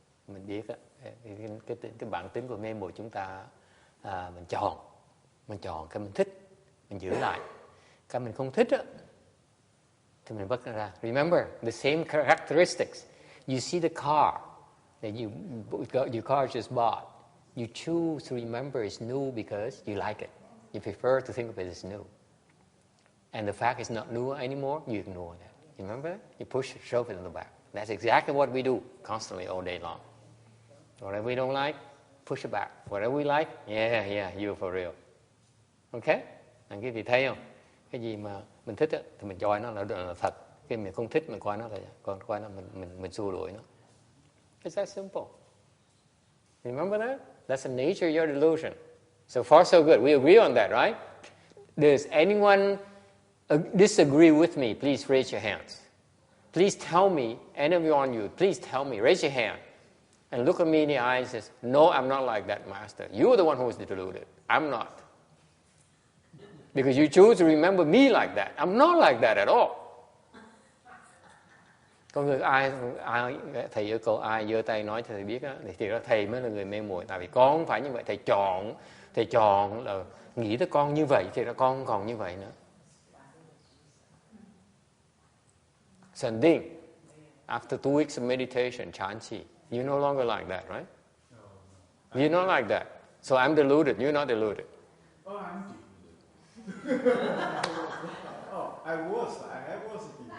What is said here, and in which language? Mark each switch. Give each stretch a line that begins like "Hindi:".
Vietnamese: Mình biết á, cái bản tính của mê muội chúng ta mình chọn cái mình thích, mình giữ lại. Cái mình không thích á, thì mình vứt nó ra.
English: Remember the same characteristics. You see the car that your car just bought. You choose to remember it's new because you like it. You prefer to think of it as new. And the fact it's not new anymore, you ignore that. You remember that? You push it, shove it in the back. That's exactly what we do constantly all day long. Whatever we don't like, push it back. Whatever we like, yeah, you're for real.
Vietnamese: Okay? Anh quý vị thấy không? Cái gì mà mình thích á, thì mình coi nó là thật. Cái mình không thích mình coi nó là coi nó mình xua đuổi nó.
English: It's that simple. Remember that? That's the nature of your delusion. So far so good. We agree on that, right? Does anyone disagree with me? Please raise your hands. Please tell me, any of you, please tell me, raise your hand. And look at me in the eye and says, no, I'm not like that, Master. You're the one who is deluded. I'm not. Because you choose to remember me like that. I'm not like that at all.
Vietnamese: Có người ai thầy yêu cầu ai giơ tay nói cho thầy biết á, thì đó thầy mới là người mê muội. Tại vì con không phải như vậy, thầy chọn là nghĩ tới con như vậy thì ra con còn như vậy nữa.
English: Sanding, after 2 weeks of meditation, Chanchi, you're no longer like that, right? No. You're not like that. So I'm deluded. You're not deluded. Oh, I'm deluded. I was deluded.